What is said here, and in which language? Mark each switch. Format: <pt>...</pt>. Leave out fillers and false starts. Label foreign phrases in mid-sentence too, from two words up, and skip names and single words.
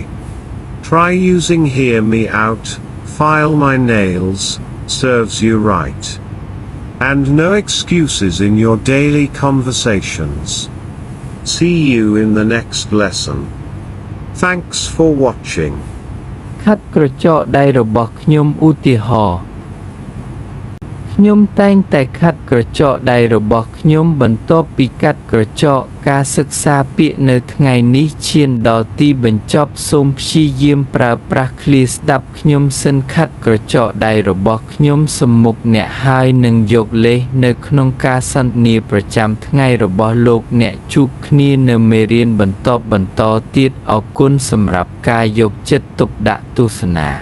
<en>Try using hear me out, file my nails, serves you right. And no excuses in your daily conversations. See you in the next lesson. Thanks for watching.</en> <km>ខាត់ក្រចកដៃរបស់ខ្ញុំឧទាហរណ៍ខ្ញុំតែងតែខាត់ក្រចកដៃ របស់ខ្ញុំបន្ទាប់ពីកាត់ក្រចកការសិក្សាពាក្យនៅថ្ងៃនេះឈានដល់ទីបញ្ចប់សូមព្យាយាមប្រើប្រាស់ឃ្លាស្ដាប់ខ្ញុំសិនខាត់ក្រចកដៃរបស់ខ្ញុំសម្មុខអ្នកហើយនឹងយកលេសនៅក្នុងការសន្ទនាប្រចាំថ្ងៃរបស់លោកអ្នកជួបគ្នានៅមេរៀនបន្តទៀតអរគុណសម្រាប់ការយកចិត្តទុកដាក់ទស្សនា</km>